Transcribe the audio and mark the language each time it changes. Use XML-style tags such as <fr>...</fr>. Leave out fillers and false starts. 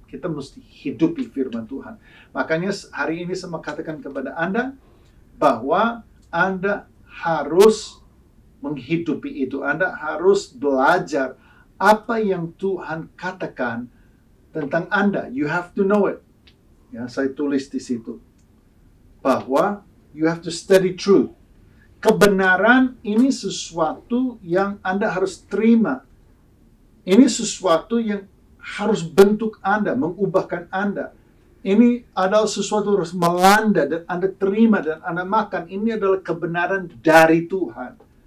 <id>Kita mesti hidupi firman Tuhan. Makanya hari ini saya mau katakan kepada Anda bahwa Anda harus menghidupi itu. Anda harus belajar apa yang Tuhan katakan tentang Anda.</id> <en>You have to know it.</en> <id>Ya, saya tulis di situ. Bahwa</id> <en>you have to study truth.</en> <id>Kebenaran ini sesuatu yang Anda harus terima. Ini sesuatu yang harus bentuk Anda, mengubahkan Anda. Ini adalah sesuatu yang harus melanda dan Anda terima dan Anda makan. Ini adalah kebenaran dari Tuhan.</id>